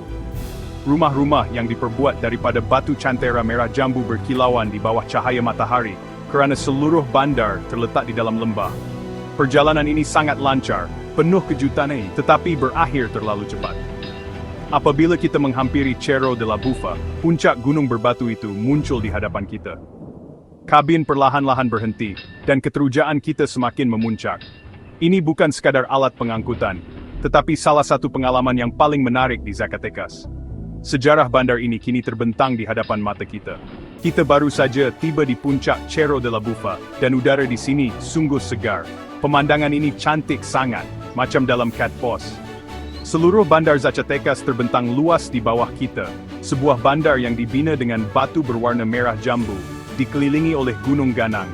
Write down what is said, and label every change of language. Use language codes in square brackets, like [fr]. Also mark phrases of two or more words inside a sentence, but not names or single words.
[ms] Rumah-rumah yang diperbuat daripada batu cantera merah jambu berkilauan di bawah cahaya matahari, kerana seluruh bandar terletak di dalam lembah. Perjalanan ini sangat lancar, penuh kejutan tetapi berakhir terlalu cepat. Apabila kita menghampiri Cerro de la Bufa, puncak gunung berbatu itu muncul di hadapan kita. Kabin perlahan-lahan berhenti, dan keterujaan kita semakin memuncak. Ini bukan sekadar alat pengangkutan, tetapi salah satu pengalaman yang paling menarik di Zacatecas. Sejarah bandar ini kini terbentang di hadapan mata kita. Kita baru saja tiba di puncak Cerro de la Bufa, dan udara di sini sungguh segar. Pemandangan ini cantik sangat, macam dalam cat post. Seluruh bandar Zacatecas terbentang luas di bawah kita, sebuah bandar yang dibina dengan batu berwarna merah jambu, dikelilingi oleh gunung ganang.